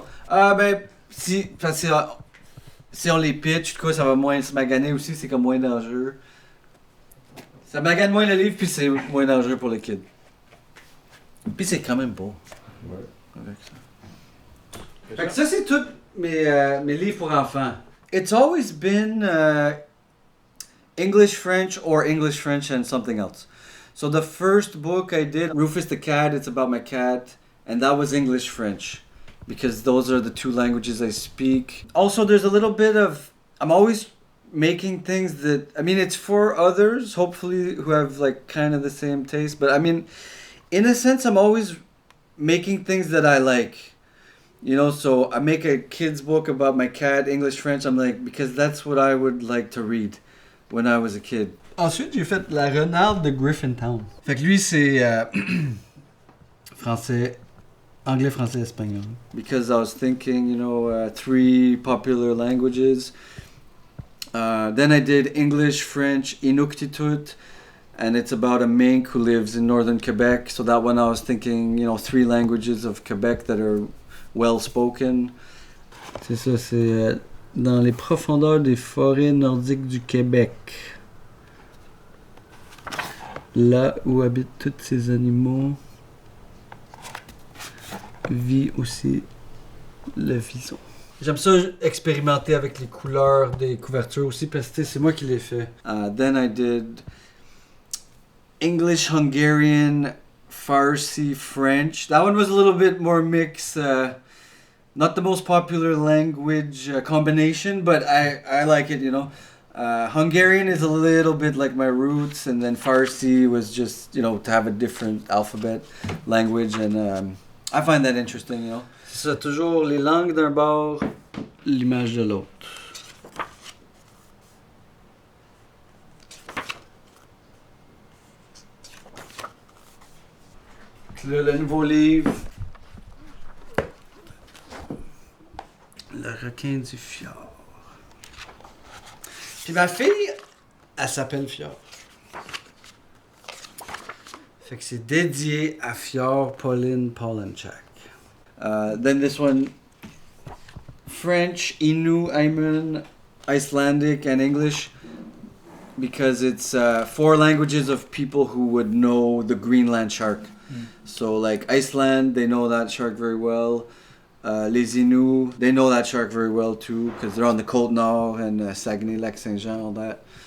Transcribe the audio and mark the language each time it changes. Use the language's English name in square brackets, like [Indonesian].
[French] Ah ben, parce que si on les pitch, quoi, ça va moins se maganer aussi, c'est comme moins dangereux. Ça magane moins le livre, puis c'est moins dangereux pour les kids. Puis c'est quand même beau. Ouais. Avec ça. Fait que ça, c'est tous mes livres pour enfants. [English] It's always been English, French, or English, French, and something else. So the first book I did, Rufus the Cat, it's about my cat, and that was English, French, because those are the 2 languages I speak. Also, there's a little bit of, I'm always making things that, I mean, it's for others, hopefully, who have like kind of the same taste, but I mean, in a sense, I'm always making things that I like, you know, so I make a kid's book about my cat, English, French, I'm like, because that's what I would like to read when I was a kid. [French] Ensuite, j'ai fait La Renarde de Griffintown. Fait que lui, c'est français, anglais, français, espagnol. [English] Because I was thinking, you know, 3 popular languages. Then I did English, French, Inuktitut, and it's about a mink who lives in northern Quebec. So that one I was thinking, you know, 3 languages of Quebec that are well spoken. [French] C'est ça, c'est dans les profondeurs des forêts nordiques du Québec. Là où habitent tous ces animaux, vit aussi le vison. J'aime ça expérimenter avec les couleurs des couvertures aussi parce que c'est moi qui les fais. [English] Then I did English, Hungarian, Farsi, French. That one was a little bit more mixed. Not the most popular language combination, but I like it, you know. Hungarian is a little bit like my roots, and then Farsi was just, you know, to have a different alphabet language, and I find that interesting, you know. [French] C'est ça, toujours les langues d'un bord, l'image de l'autre. Là, le nouveau livre, Le requin du Fjord. Puis ma fille, elle s'appelle Fjord. Fait que c'est dédié à Fjord Pauline Paulenchak. [English] Then this one, French, Innu, Aimun, Icelandic, and English, because it's 4 languages of people who would know the Greenland shark. So like Iceland, they know that shark very well. Les Inuits, they know that shark very well too, because they're on the Côte Nord and Saguenay, Lac Saint-Jean, all that.